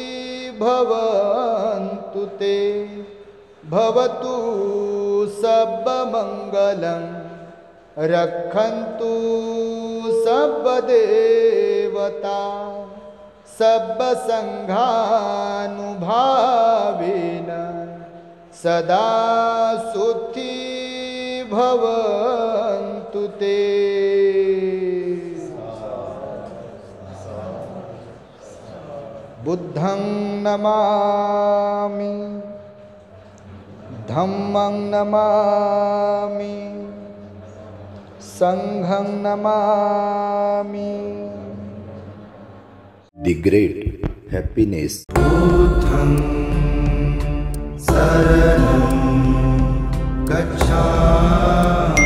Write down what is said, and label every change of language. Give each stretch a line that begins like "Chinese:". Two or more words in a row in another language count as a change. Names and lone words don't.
Sanskrit: भवन्तु ते भवतु सर्वमङ्गलं रक्षन्तु सर्वदेवता सर्वसङ्घानुभावेन सदा सुखी भवन्तु ते।
Pali: बुद्धं नमामि धम्मं नमामि संघं नमामि।
English: The great happiness.
Pali: बुद्धं शरणं गच्छामि।